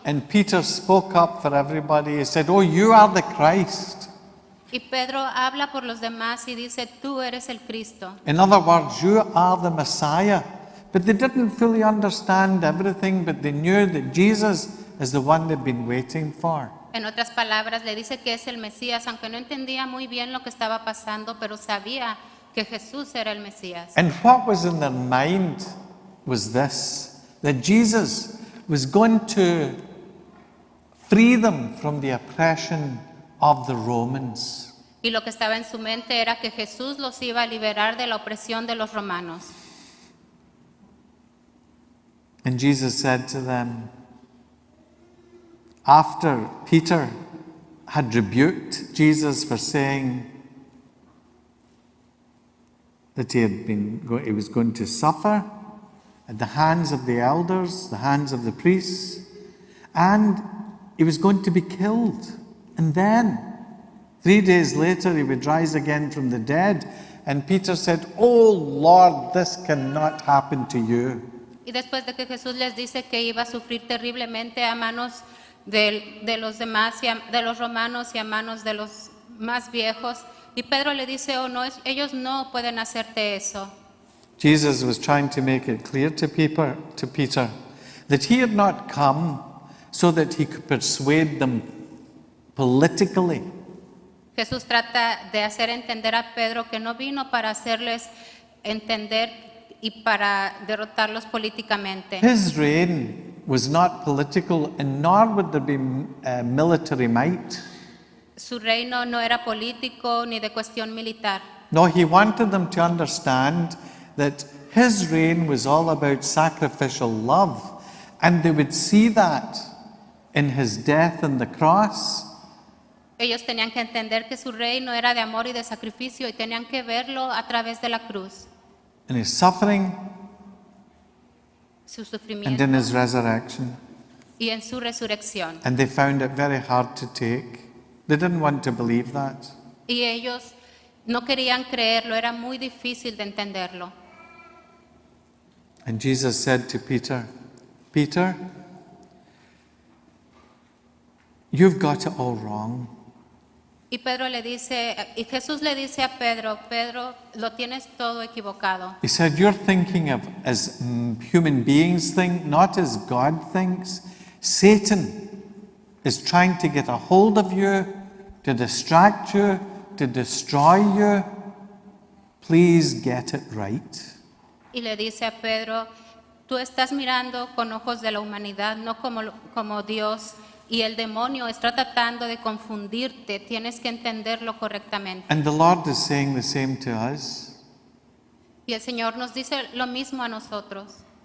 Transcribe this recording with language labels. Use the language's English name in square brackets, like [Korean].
[English] And Peter spoke up for everybody. He said, oh, you are the Christ. [Spanish] Y Pedro habla por los demás y dice, tú eres el Cristo. [English] In other words, you are the Messiah. But they didn't fully understand everything, but they knew that Jesus is the one they'd been waiting for. [Spanish] En otras palabras, le dice que es el Mesías, aunque no entendía muy bien lo que estaba pasando, pero sabía que que Jesús era el Mesías. [English] And what was in their mind was this, that Jesus was going to free them from the oppression of the Romans. [Spanish] Y lo que estaba en su mente era que Jesús los iba a liberar de la opresión de los romanos. [English] And Jesus said to them, after Peter had rebuked Jesus for saying that he was going to suffer at the hands of the elders, the hands of the priests, and he was going to be killed. And then, 3 days later, he would rise again from the dead. And Peter said, "Oh Lord, this cannot happen to you." [Spanish] Y después de que Jesús les dice que iba a sufrir terriblemente a manos de los demás, de los romanos y a manos de los más viejos, y Pedro le dice, oh no, ellos no pueden hacerte eso. [English] Jesus was trying to make it clear to Peter that he had not come so that he could persuade them politically. [Spanish] Jesús trata de hacer entender a Pedro que no vino para hacerles entender y para derrotarlos políticamente. [English] His reign was not political, and nor would there be military might. [Spanish] Su reino no era político ni de cuestión militar. [English] No, he wanted them to understand that his reign was all about sacrificial love, and they would see that in his death on the cross. [Spanish] Ellos tenían que entender que su reino era de amor y de sacrificio y tenían que verlo a través de la cruz. [English] In his suffering [Spanish] Su [English] and [Spanish] sufrimiento [English] in his resurrection. [Spanish] y en su resurrección. [English] And they found it very hard to take. They didn't want to believe that. [Spanish] Y ellos no querían creerlo, era muy difícil de entenderlo. [English] And Jesus said to Peter, "Peter, you've got it all wrong. [Spanish] Y Jesús le dice a Pedro, Pedro, lo tienes todo equivocado. [English] He said, you're thinking of as human beings think, not as God thinks. Satan is trying to get a hold of you, to distract you, to destroy you. Please get it right." [Spanish] Y le dice a Pedro, tú estás mirando con ojos de la humanidad, no como Dios. Y el demonio está tratando de confundirte, tienes que entenderlo correctamente. [English] And the Lord is saying the same to us. [Spanish] Y el Señor nos dice lo mismo a nosotros.